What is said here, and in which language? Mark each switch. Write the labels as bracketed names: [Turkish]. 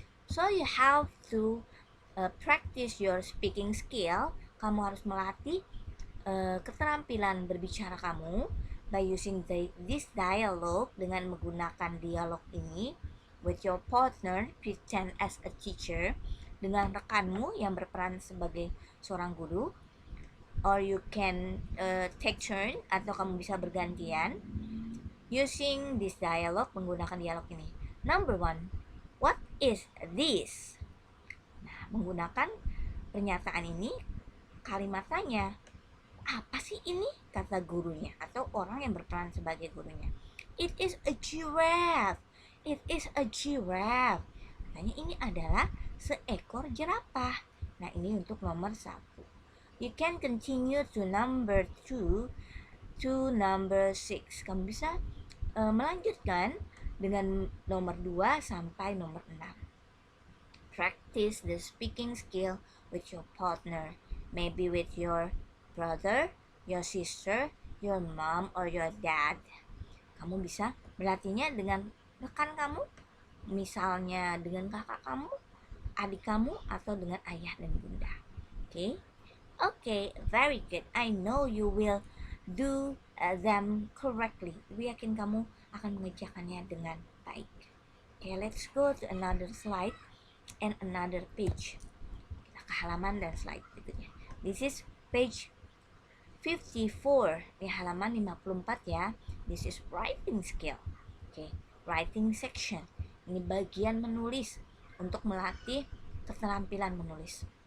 [English] So you have to practice your speaking skill. [Indonesian] Kamu harus melatih keterampilan berbicara kamu [English] by using this dialogue, [Indonesian] dengan menggunakan dialog ini [English] with your partner, pretend as a teacher, [Indonesian] dengan rekanmu yang berperan sebagai seorang guru, [English] or you can take turn, [Indonesian] atau kamu bisa bergantian [English] using this dialogue, [Indonesian] menggunakan dialog ini. [English] Number 1, what is this? [Indonesian] Nah, menggunakan pernyataan ini, kalimat tanya, apa sih ini? Kata gurunya atau orang yang berperan sebagai gurunya. [English] It is a giraffe. It is a giraffe. [Indonesian] Katanya ini adalah seekor jerapah. Nah, ini untuk nomor 1. [English] You can continue to number 2 to number 6. [Indonesian] Kamu bisa melanjutkan dengan nomor 2 sampai nomor 6. [English] Practice the speaking skill with your partner, maybe with your brother, your sister, your mom, or your dad. [Indonesian] Kamu bisa berlatihnya dengan rekan kamu, misalnya dengan kakak kamu, adik kamu, atau dengan ayah dan bunda. [English] Okay? Okay, very good. I know you will do them correctly. [Indonesian] Gue yakin kamu akan mengerjakannya dengan baik. [English] Okay, let's go to another slide and another page. [Indonesian] Kita ke halaman dan slide berikutnya. [English] This is page 54 [Indonesian] di halaman 54 ya. [English] This is writing skill. Oke, writing section. [Indonesian] Ini bagian menulis untuk melatih keterampilan menulis.